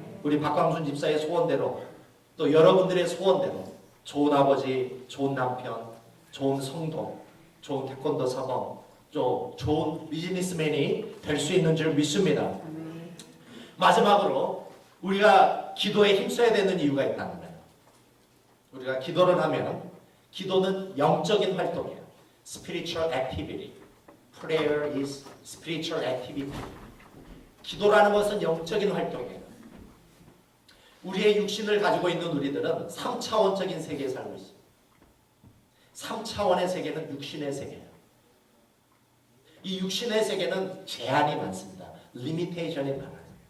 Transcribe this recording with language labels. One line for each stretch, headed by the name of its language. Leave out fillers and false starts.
Korean: 우리 박광순 집사의 소원대로 또 여러분들의 소원대로 좋은 아버지, 좋은 남편, 좋은 성도, 좋은 태권도 사범, 또 좋은 비즈니스맨이 될 수 있는 줄 믿습니다. 마지막으로 우리가 기도에 힘써야 되는 이유가 있다는 거예요. 우리가 기도를 하면 기도는 영적인 활동이에요.
English: Spiritual activity. Prayer is spiritual activity.
Korean: 기도라는 것은 영적인 활동이에요. 우리의 육신을 가지고 있는 우리들은 3차원적인 세계에 살고 있어요. 3차원의 세계는 육신의 세계예요. 이 육신의 세계는 제한이 많습니다. 리미테이션이 많아요.